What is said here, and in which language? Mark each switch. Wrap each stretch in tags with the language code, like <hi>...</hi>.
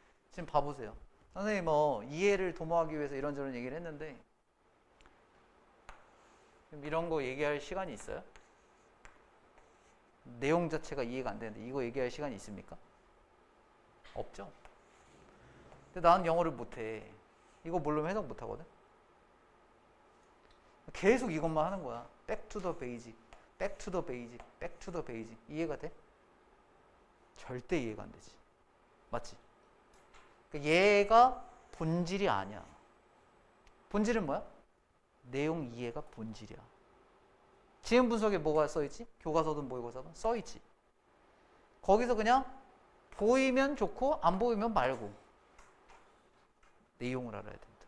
<ko>지금 봐보세요. 선생님 뭐 이해를 도모하기 위해서 이런저런 얘기를 했는데 이런 거 얘기할 시간이 있어요? 내용 자체가 이해가 안 되는데 이거 얘기할 시간이 있습니까? 없죠. 근데 나는 영어를 못해. 이거 모르면 해석 못하거든. 계속 이것만 하는 거야.</ko> <en>Back to the basic, back to the basic, back to the basic.</en> <ko>이해가 돼? 절대 이해가 안 되지. 맞지? 그러니까 얘가 본질이 아니야. 본질은 뭐야? 내용 이해가 본질이야. 지문 분석에 뭐가 써있지? 교과서든 모의고사든 써있지. 거기서 그냥 보이면 좋고 안 보이면 말고 내용을 알아야 된다.</ko>